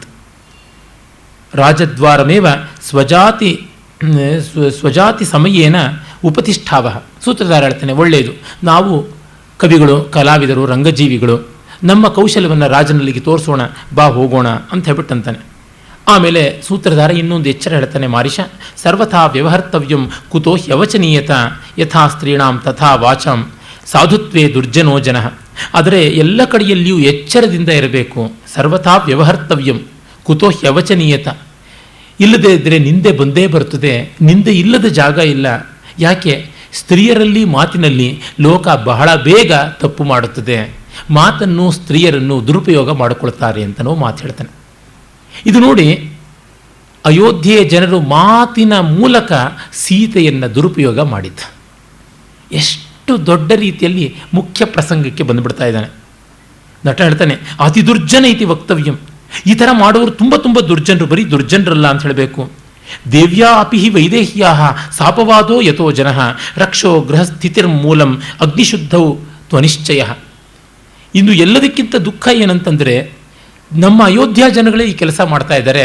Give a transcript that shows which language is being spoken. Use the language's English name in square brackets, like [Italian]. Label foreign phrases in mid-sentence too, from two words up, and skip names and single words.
[Sanskrit] ರಾಜದ್ವಾರಮೇವ ಸ್ವಜಾತಿ ಸಮಯೇನ ಉಪತಿಷ್ಠಾವ. [Kannada] ಸೂತ್ರಧಾರ ಹೇಳ್ತಾನೆ, ಒಳ್ಳೆಯದು, ನಾವು ಕವಿಗಳು, ಕಲಾವಿದರು, ರಂಗಜೀವಿಗಳು, ನಮ್ಮ ಕೌಶಲ್ಯವನ್ನು ರಾಜನಲ್ಲಿಗೆ ತೋರಿಸೋಣ, ಬಾ ಹೋಗೋಣ ಅಂತ ಹೇಳ್ಬಿಟ್ಟಂತಾನೆ. ಆಮೇಲೆ ಸೂತ್ರಧಾರ ಇನ್ನೊಂದು ಎಚ್ಚರ ಹೇಳ್ತಾನೆ, [Sanskrit] ಮಾರಿಷ ಸರ್ವಥಾ ವ್ಯವಹರ್ತವ್ಯಂ ಕುತೋ ಹ್ಯವಚನೀಯತ ಯಥಾ ಸ್ತ್ರೀಣಾಂ ತಥಾ ವಾಚಾಂ ಸಾಧುತ್ವೇ ದುರ್ಜನೋ ಜನ. [Kannada] ಆದರೆ ಎಲ್ಲ ಕಡೆಯಲ್ಲಿಯೂ ಎಚ್ಚರದಿಂದ ಇರಬೇಕು. [Sanskrit] ಸರ್ವಥಾ ವ್ಯವಹರ್ತವ್ಯಂ ಕುತೋ ಹ್ಯವಚನೀಯತ. [Kannada] ಇಲ್ಲದೇ ಇದ್ದರೆ ನಿಂದೆ ಬಂದೇ ಬರುತ್ತದೆ. ನಿಂದೆ ಇಲ್ಲದ ಜಾಗ ಇಲ್ಲ. ಯಾಕೆ? ಸ್ತ್ರೀಯರಲ್ಲಿ ಮಾತಿನಲ್ಲಿ ಲೋಕ ಬಹಳ ಬೇಗ ತಪ್ಪು ಮಾಡುತ್ತದೆ. ಮಾತನ್ನು ಸ್ತ್ರೀಯರನ್ನು ದುರುಪಯೋಗ ಮಾಡಿಕೊಳ್ತಾರೆ ಅಂತನೋ ಮಾತು ಹೇಳ್ತಾನೆ. ಇದು ನೋಡಿ, ಅಯೋಧ್ಯೆಯ ಜನರು ಮಾತಿನ ಮೂಲಕ ಸೀತೆಯನ್ನು ದುರುಪಯೋಗ ಮಾಡಿದ್ದ. ಎಷ್ಟು ದೊಡ್ಡ ರೀತಿಯಲ್ಲಿ ಮುಖ್ಯ ಪ್ರಸಂಗಕ್ಕೆ ಬಂದುಬಿಡ್ತಾ ಇದ್ದಾನೆ. ನಟ ಹೇಳ್ತಾನೆ, [Sanskrit] ಅತಿ ದುರ್ಜನ ಇತಿ ವಕ್ತವ್ಯಂ. [Kannada] ಈ ಥರ ಮಾಡೋರು ತುಂಬ ತುಂಬ ದುರ್ಜನರು, ಬರೀ ದುರ್ಜನರಲ್ಲ ಅಂತ ಹೇಳಬೇಕು. [Sanskrit] ದೇವ್ಯಾ ಅಪಿ ಹಿ ವೈದೇಹ್ಯಾ ಸಾಪವಾದೋ ಯಥೋ ಜನ ರಕ್ಷೋ ಗೃಹಸ್ಥಿತಿರ್ಮೂಲಂ ಅಗ್ನಿಶುದ್ಧವು ತ್ವನಿಶ್ಚಯ. [Kannada] ಇನ್ನು ಎಲ್ಲದಕ್ಕಿಂತ ದುಃಖ ಏನಂತಂದರೆ, ನಮ್ಮ ಅಯೋಧ್ಯ ಜನಗಳೇ ಈ ಕೆಲಸ ಮಾಡ್ತಾ ಇದ್ದಾರೆ.